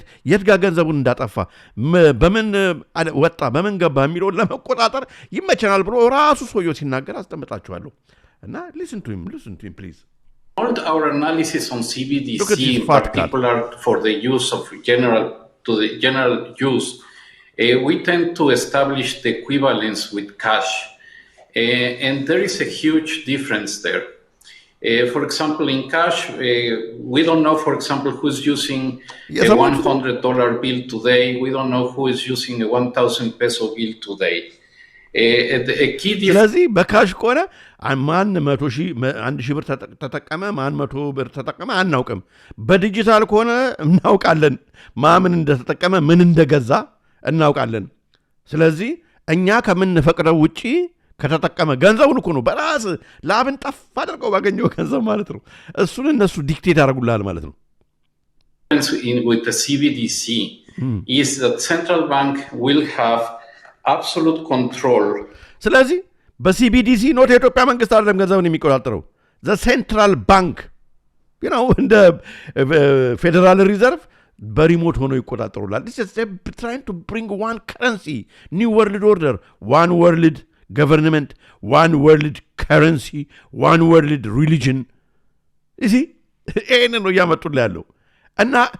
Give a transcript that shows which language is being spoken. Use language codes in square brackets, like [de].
[am] የት ጋር ገንዘቡን እንዳጠፋ በምን ወጣ በምን ገባ የሚለው ለመቆጣጠር ይመቸናል ብሎ ራሱ ሰውየው ሲናገር አስተምጣችኋለሁ እና [en] listen to him please all our analysis on CBDC in particular for the use of general use we tend to establish the equivalence with cash and there is a huge difference there. For example, in cash, we don't know, for example, who's using a $100 bill today. We don't know who is using a 1,000 peso bill today. A key difference. [am] ስለዚህ በካሽ ከሆነ ማን 100,000 ብር ተጠቀመ ማን 100 ብር ተጠቀመ አናውቅም በዲጂታል ከሆነ እናውቃለን ማን እንደተጠቀመ ምን እንደገዛ እናውቃለን ስለዚህ እኛ ከምንፈቅደው ውጪ ከተጠቀመ ገንዘቡን እኮ ነው በራስ ላብን ጠፍ አድርገው ባገኘው ገንዘብ ማለት ነው እሱን እነሱ ዲክቴት ያደርጉላል ማለት ነው [en] with the CBDC is that central bank will have absolute control [am] ስለዚህ በሲቢዲሲ ኖት የኢትዮጵያ መንግስት አይደለም ገንዘቡን የሚቆጣጠረው [en] the central bank you know [am] እንደ ፌደራል ሪዘርቭ በሪሞት ሆኖ ይቆጣጠሩላል [en] this is trying to bring one currency new world order one world government one world currency one world religion you see [am] ይሄንን ነው ያመጡልህ ያለው እና